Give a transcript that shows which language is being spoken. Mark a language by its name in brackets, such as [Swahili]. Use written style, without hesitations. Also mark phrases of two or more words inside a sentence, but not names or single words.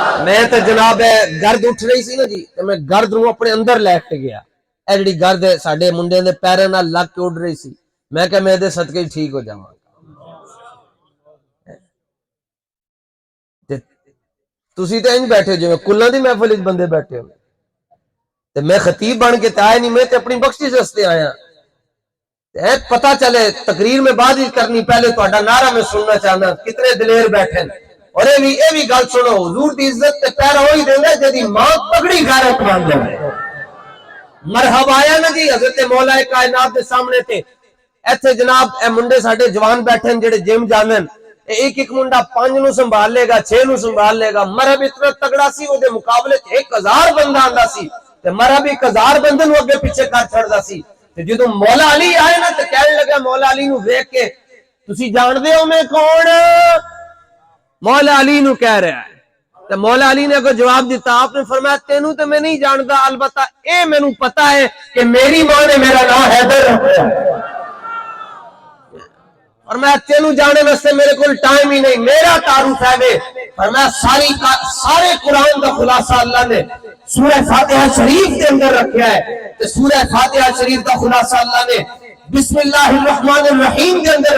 [Punjabi] میں تو جناب گرد اٹھ رہی سی نا جی تے میں گرد نوں اپنے اندر لیٹ گیا اے جڑی گرد ساڈے منڈے دے پیراں نال لگ کے اڑ رہی سی میں کہ میں دے صدقے ٹھیک ہو جاواں تے تسی تے انج بیٹھے جو کلاں دی محفل وچ بندے بیٹھے ہو تے میں خطیب بن کے تے آیا نہیں میں تے اپنی بخشش واسطے آیا پتہ چلے تقریر میں بات ہی کرنی پہلے تہاڈا نعرہ میں سننا چاہنا کتنے دلیر بیٹھے اور اے بھی گل سنو حضور دی عزت تے پیرا وہی دیندا جدی ماں پگڑی غیرت مند ہے مرحبا آیا نا جی حضرت مولا کائنات دے سامنے تے ایتھے جناب اے منڈے ساڈے جوان بیٹھے جڑے جم جاندن ایک ایک منڈا 5 نو سنبھال لے گا 6 نو سنبھال لے گا مرحب اتنا تگڑا سی او دے مقابلے 1000 بندہ آندا سی تے مرحب 1000 بندے نو اگے پیچھے کر چھڑدا سی تے جدوں مولا علی آئے نا تے کہنے لگا مولا علی نو ویکھ کے تسی جان دے ہو میں کون مولا علی نو کہہ رہا ہے تے مولا علی نے کو جواب دیتا آپ نے فرمایا تینوں تے میں نہیں جاندا البتہ اے مینوں پتہ ہے کہ میری ماں نے میرا نام حیدر رکھا اور میں تینوں جانے واسطے میرے کول ٹائم ہی نہیں میرا تعارف ہے وے فرمایا سارے قرآن دا خلاصہ اللہ نے سورہ فاتحہ شریف کے اندر رکھا ہے تے سورہ فاتحہ شریف دا خلاصہ اللہ نے [Arabic] بسم اللہ الرحمن الرحیم [Punjabi] کے اندر